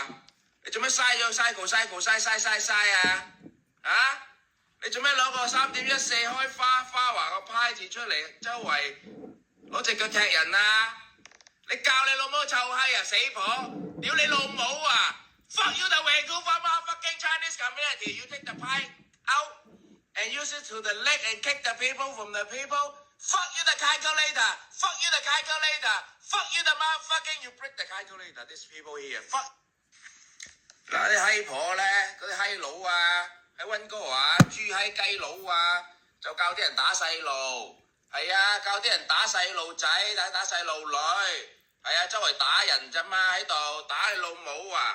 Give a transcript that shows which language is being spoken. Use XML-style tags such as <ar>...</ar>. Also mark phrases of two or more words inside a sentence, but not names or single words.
<yue>你做咩嘥咗嘥啊？啊！你做咩攞個3.14開花華個派字出嚟，周圍攞隻腳踢人啊？你教你老母臭閪啊，死婆！屌你老母啊</yue> <en>！Fuck you the Vancouver motherfucking Chinese community! You take the pie out and use it to the leg and kick the people from the people. Fuck you the calculator! Fuck you the calculator! Fuck you the motherfucking you break the calculator! These people here. Fuck！</en> <yue>嗱啲閪婆咧，嗰啲閪佬啊，喺溫哥華豬閪雞佬啊，就教啲人打細路。係啊，教啲人打細路仔，打細路女。係啊，周圍打人咋嘛，喺度打你老母啊！</yue>